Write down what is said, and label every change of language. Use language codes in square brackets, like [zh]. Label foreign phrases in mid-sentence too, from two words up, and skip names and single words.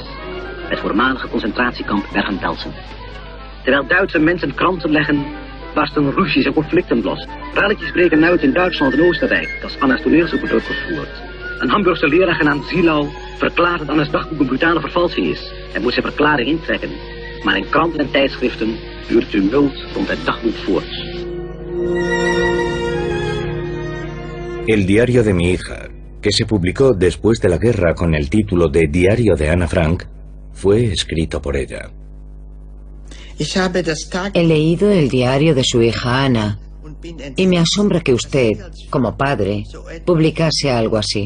[nl] Het voormalige concentratiekamp Bergen-Belsen. Terwijl Duitse mensen kranten leggen, barsten ruzies en conflicten los. Relletjes breken uit in Duitsland en Oostenrijk als Anna's toneelzoek wordt gevoerd. Een Hamburgse leraar genaamd Zielau verklaart dat Anna's dagboek een brutale vervalsing is en moet zijn verklaring intrekken. Maar in kranten en tijdschriften duurt tumult rond het dagboek voort. [es] El diario de mi hija, que se publicó después de la guerra con el título de Diario de Ana Frank, fue escrito por ella. He leído el diario de su hija Ana y me asombra que usted, como padre, publicase algo así.